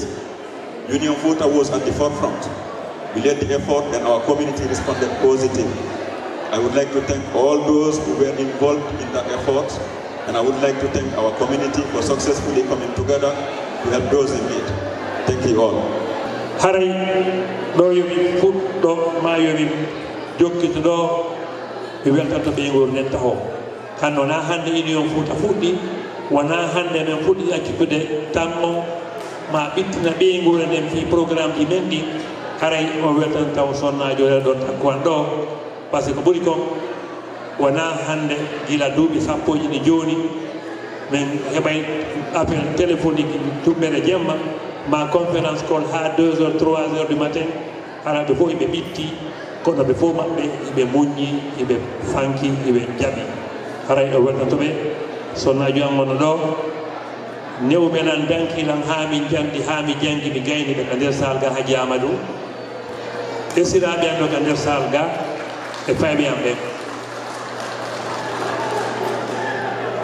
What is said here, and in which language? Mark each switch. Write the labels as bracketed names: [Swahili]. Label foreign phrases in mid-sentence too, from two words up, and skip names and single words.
[English] Union FOUTA was at the forefront. We led the effort and our community responded positively. I would like to thank all those who were involved in that effort, and I would like to thank our community for successfully coming together to help those in need. Thank you all. [Fula] Haray do yomi fut do ma yomi jokkito do mi weltanto ɓe ngor nen taho kanno na hande Union FOUTA fuɗɗi wona hande men fuɗɗi accitude tammo ma ɓittina ɓe ngor nden fi programme ɗi men ɗi haray o weltan taw sonnajo ɗe ɗon takkuwan ɗo [French] par ce que [Fula] ɓuri kon wona hande gila duuɓi sappoji ɗi joni min heɓay [French] appel téléphonique [Fula] tumɓere jemma ma [English] conférence call [Fula] ha 2h [French] 3h du matin [Fula] araɓe fof eɓe ɓitti kono ɓe fof maɓɓe eɓe muññi eɓe fanki eɓe jaɓi haray o weltatoɓe sonnajo am wono ɗo newɓenan dankilan ha min jangdi ha mi jangi mi gayni ɓe ka nder sal ga haji amadou esiraɓe am ɗo ka nder sal ga e fayɓe am ɓe